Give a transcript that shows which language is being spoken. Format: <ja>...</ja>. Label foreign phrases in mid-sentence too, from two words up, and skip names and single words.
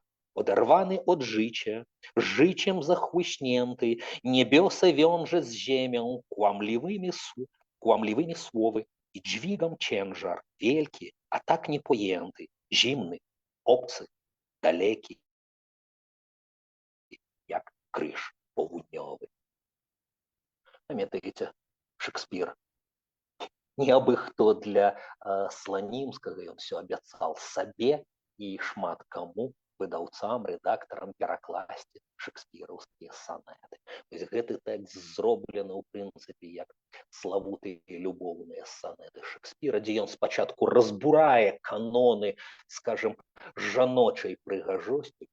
<pl>Oderwany od życia, życiem zachłyśnięty, niebiosa wiąże z ziemią kłamliwymi słowy i dźwigam ciężar wielki, a tak niepojęty, zimny, obcy, daleki, jak kryż południowy.</pl> <be>Памятаеце, Шекспір. Не абы хто для Сланімскага, ён все абяцаў сабе і шмат каму, выдаўцам, рэдактарам перакласці шекспіраўскія санеты. То есть гэты тэкст зроблены ў прынцыпе як славутыя любоўныя санеты Шекспіра, дзе ён спачатку разбурае каноны, скажем, жаночай прыгажосці.</be>